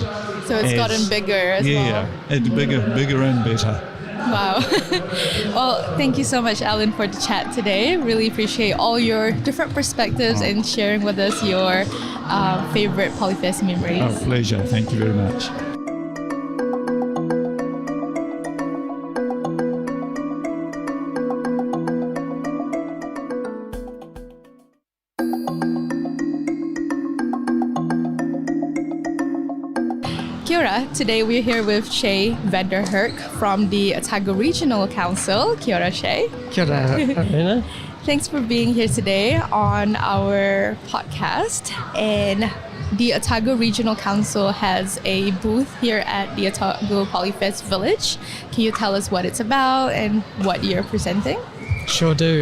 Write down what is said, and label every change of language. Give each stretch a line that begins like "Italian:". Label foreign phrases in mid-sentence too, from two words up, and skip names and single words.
English: So it's gotten bigger as well. Yeah, it's bigger and better. Wow. Well, thank you so much, Alan, for the chat today. Really appreciate all your different perspectives and sharing with us your favorite Polyfest memories. Oh, pleasure. Thank you very much.
Māori: Kia ora.
English: Today we're here with Shay Vanderherk from the Otago Regional Council.
Māori: Kia ora, Shay. Kia ora, Arena.
English: Thanks for being here today on our podcast. And the Otago Regional Council has a booth here at the Otago Polyfest Village. Can you tell us what it's about and what you're presenting? Sure do.